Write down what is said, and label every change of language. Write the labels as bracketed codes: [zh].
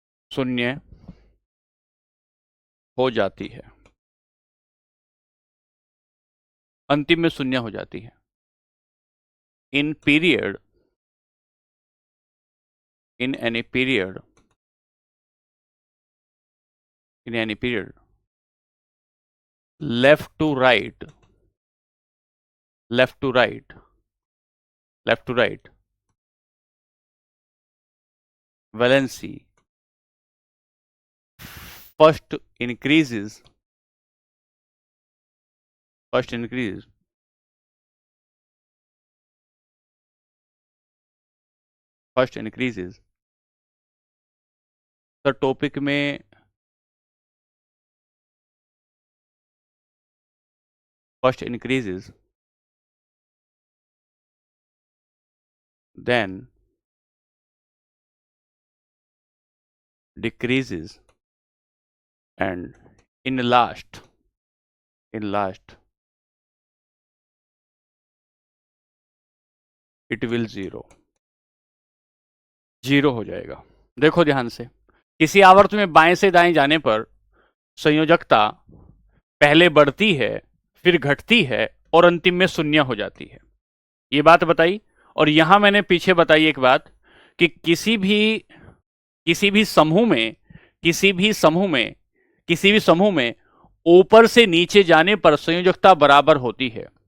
[hi] शून्य हो जाती है, अंतिम में शून्य हो जाती है। [en] In period, in any period, in any period left to right left to right, left to right, valency first increases, first increase, first increases। [hi] Sir topic में [en] first increases, then decreases, and in last, in last it will zero, [hi] zero हो जाएगा। देखो ध्यान से, किसी आवर्त में बाएं से दाएं जाने पर संयोजकता पहले बढ़ती है, फिर घटती है और अंतिम में शून्य हो जाती है। ये बात बताई। और यहां मैंने पीछे बताई एक बात कि किसी भी समूह में किसी भी समूह में किसी भी समूह में ऊपर से नीचे जाने पर संयोजकता बराबर होती है।